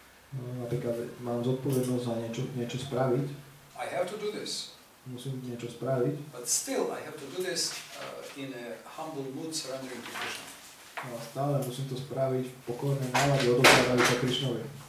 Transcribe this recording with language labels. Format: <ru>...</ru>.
<sk>No, napríklad mám zodpovednosť za niečo spraviť.</sk> <en>I have to do this.</en> <sk>Musím niečo spraviť.</sk> <en>But still I have to do this in a humble mood, surrendering to Krishna.</en> <sk>No, stále musím to spraviť v pokornej nálade, odovzdávajú sa Krišnovi.</sk>